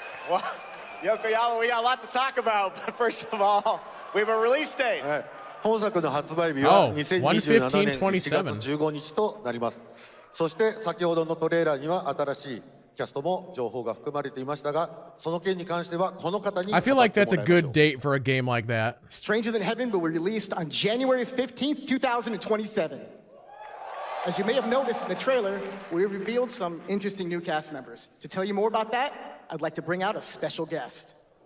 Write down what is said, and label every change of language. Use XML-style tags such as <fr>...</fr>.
<en>Well, Yokoyama, we got a lot to talk about. But first of all, we have a release date.</en> <ja>本作の発売日は2027年1 115-27 月15日となります。そして先ほどのトレーラーには新しいキャストも情報が含まれていましたが、その件に関してはこの方に</ja> <en>I feel like that's a good date for a game like that. Stranger Than Heaven will be released on January 15th, 2027. As you may have noticed in the trailer, we revealed some interesting new cast members. To tell you more about that, I'd like to bring out a special guest.</en>